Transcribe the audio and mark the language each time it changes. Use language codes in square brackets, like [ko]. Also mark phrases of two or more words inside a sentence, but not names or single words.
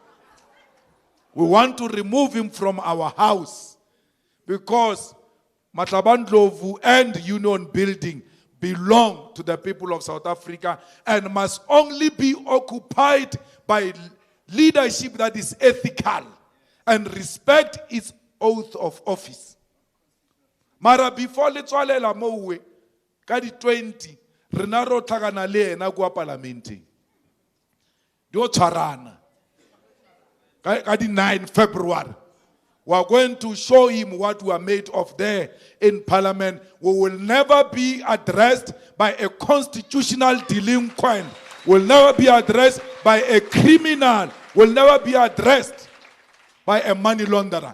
[en] We want to remove him from our house, because Matabandlovu and Union building belong to the people of South Africa and must only be occupied by leadership that is ethical and respect its oath of office. [tn] Mara before letswalela mowe ka di 20 rena ro tlhakana le ena kwa parlamenteng dio tshwarana ka di 9 February. [en] We are going to show him what we are made of there in Parliament. We will never be addressed by a constitutional delinquent. We will never be addressed by a criminal. We will never be addressed by a money launderer.